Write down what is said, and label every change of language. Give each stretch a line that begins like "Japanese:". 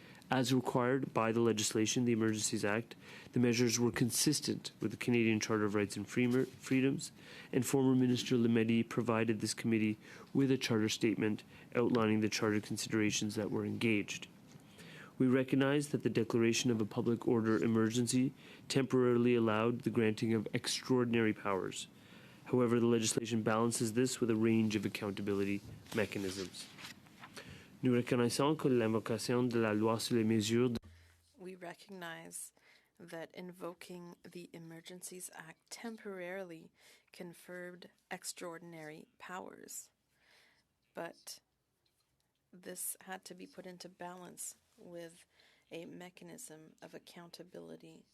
English: As required by the legislation, the Emergencies Act, the measures were consistent with the Canadian Charter of Rights and Freedoms, and former Minister Lametti provided this committee with a charter statement outlining the charter considerations that were engaged. We recognize that the declaration of a public order emergency temporarily allowed the granting of extraordinary powers. However, the legislation balances this with a range of accountability mechanisms.
French: Nous reconnaissons que l'invocation de la loi sur les mesures.
English: We recognize that invoking the Emergencies Act temporarily conferred extraordinary powers, but this had to be put into balance with a mechanism of accountability.